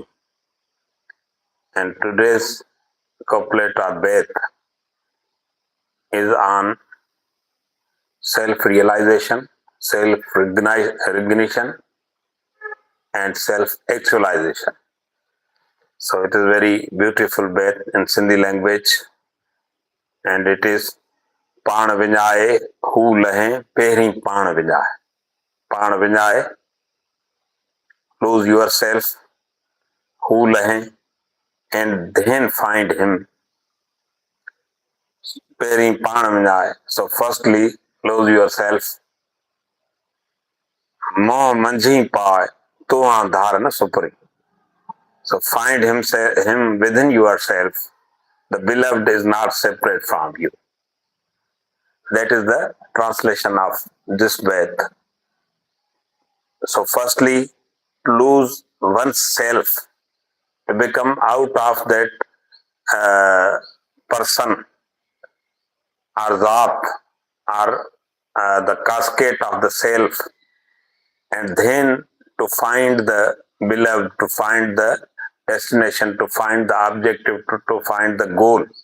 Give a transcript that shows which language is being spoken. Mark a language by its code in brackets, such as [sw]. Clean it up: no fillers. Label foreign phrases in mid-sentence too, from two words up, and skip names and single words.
[en] And today's couplet or bait is on self-realization, self-recognition, and self-actualization. So it is very beautiful bait in Sindhi language, and it is [sd] पाण विञाए हू लहे पहिरीं पाण विञाए. पाण विञाए, [en] lose yourself, [sd] हू लहे, [en] and then find him. [sd] पहिरीं पाण विञाए. [en] So firstly, lose yourself. [sd] मोह मंझी पाए तो धार न सुपरी. [en] So find him within yourself. The beloved is not separate from you. That is the translation of this bait. So firstly, lose oneself, to become out of that person or zat or the cascade of the self, and then to find the beloved, to find the destination, to find the objective, to find the goal.